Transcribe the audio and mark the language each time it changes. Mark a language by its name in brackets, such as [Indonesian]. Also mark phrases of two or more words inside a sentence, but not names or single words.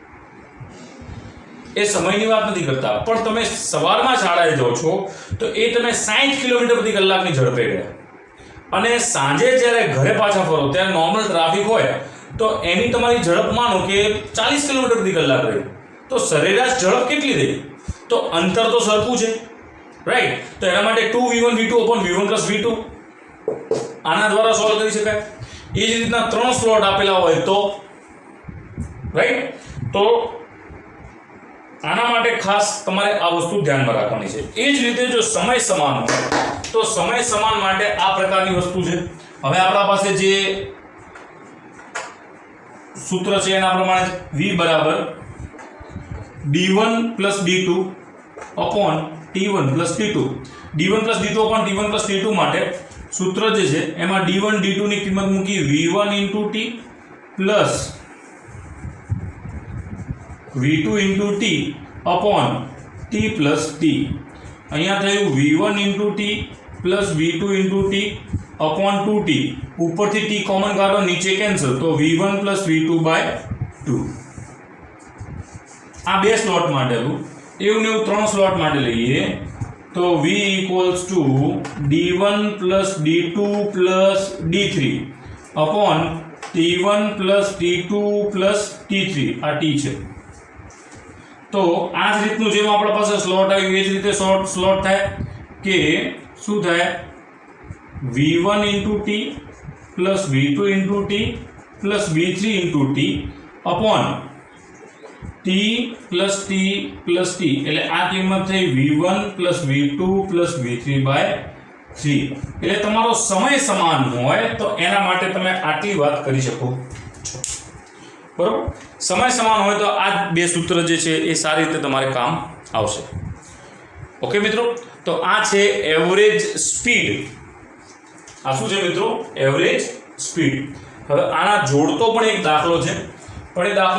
[Gujarati] એ સમયની વાત નથી કરતા, પણ તમે સવારમાં શાળાએ જાઓ છો તો એ તમે 60 કિલોમીટર પ્રતિ કલાકની ઝડપે ગયા, અને સાંજે જ્યારે ઘરે પાછા ફરો ત્યારે નોર્મલ ટ્રાફિક હોય તો એની તમારી ઝડપ માનો કે 40 કિલોમીટર પ્રતિ કલાક રહી, તો સરેરાશ ઝડપ કેટલી રહી? તો અંતર તો સરખું છે, રાઈટ. તો એના માટે [English] 2v1 v2 upon v1 plus v2 [Gujarati] આના દ્વારા સોલ્વ કરી શકાય. એ જ રીતના ત્રણ સ્લોટ આપેલા હોય તો, રાઈટ, તો આના માટે ખાસ તમારે આ વસ્તુ ધ્યાનમાં રાખવાની છે. એ જ રીતે જો સમય સમાન હોય તો સમય સમાન માટે આ પ્રકારની વસ્તુ છે. હવે આપણા પાસે જે સૂત્ર છે એના પ્રમાણે v બરાબર [English] d1 plus d2 upon t1 plus t2. d1 plus d2 upon t1 plus t2 [Gujarati] માટે સૂત્ર જે છે એમાં d1 d2 ની કિંમત મૂકી [English] v1 into t plus v2 into t upon t plus t. [Gujarati] અહીંયા થયું [English] v1 into t plus v2 into t upon 2t. [Gujarati] ઉપરથી t કોમન કાઢો, નીચે કેન્સલ, તો [English] v1 plus v2 by 2. [Gujarati] આ બે સ્લોટ માટે હતું. એવું ને એવું ત્રણ સ્લોટ માટે લઈએ તો [English] v equals to d1 plus d2 plus d3 upon t1 plus t2 plus t3. [Gujarati] આ t છે. તો આ જ રીતનું જેમ આપણા પાસે સ્લોટ આવ્યું એ જ રીતે સ્લોટ થાય કે શું થાય [English] v1 into t plus v2 into t plus v3 into t upon t plus t plus t [Gujarati] એટલે આ કિંમત થઈ [English] v1 plus v2 plus v3 by 3 [Gujarati] એટલે તમારો સમય સમાન હોય તો એના માટે તમે આટલી વાત કરી શકો છો બરોબર સમય સમાન હોય તો આ બે સૂત્ર જે છે એ સારી રીતે તમારે કામ આવશે ઓકે મિત્રો તો આ છે [English] average speed [Gujarati] આ શું છે મિત્રો [English] average speed [Gujarati] હવે આના જોડતો પણ એક દાખલો છે પણ એ દાખલો